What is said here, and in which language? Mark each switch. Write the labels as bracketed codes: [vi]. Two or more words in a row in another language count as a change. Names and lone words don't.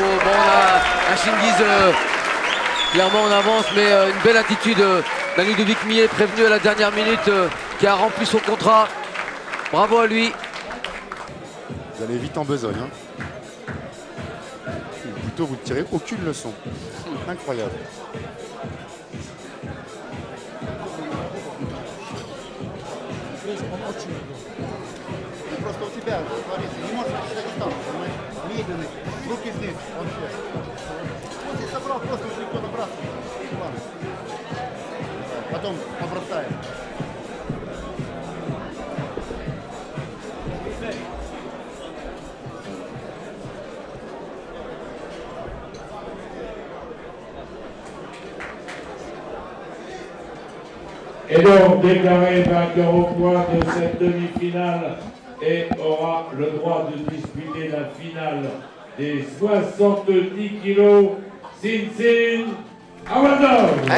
[fr] Bon, on a un Chingiz clairement en avance, mais une belle attitude d'un Ludovic Millet prévenu à la dernière minute qui a rempli son contrat. Bravo à lui. Vous allez vite en besogne. Hein. Ou plutôt, vous ne tirez aucune leçon. Incroyable. [ru] Просто у тебя, смотри, не можешь рассчитать дистанцию, понимаешь? Медленный, руки здесь, вообще. Вот я собрал, просто уже легко набрасывать. Ладно. Потом побросаем. [fr] Et donc déclaré vainqueur au point de cette demi-finale et aura le droit de disputer la finale des 70 kilos, Sinsin Awadov.